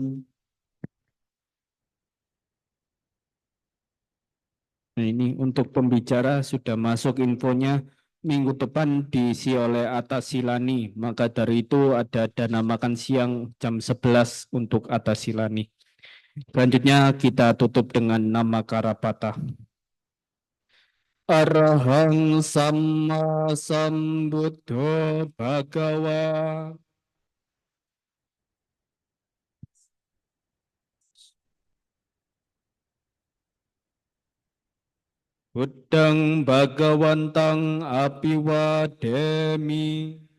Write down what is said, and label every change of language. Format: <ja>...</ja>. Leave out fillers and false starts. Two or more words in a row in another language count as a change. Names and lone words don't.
<id>Nah, ini untuk pembicara sudah masuk infonya minggu depan diisi oleh Atas Silani. Maka dari itu ada dana makan siang jam 11 untuk Atas Silani. Selanjutnya kita tutup dengan nama Karapata.</id> <pi>Arahang Sama Sambuddho Bhagawa. Buddhang Bhagawantang Apiwademi.</pi>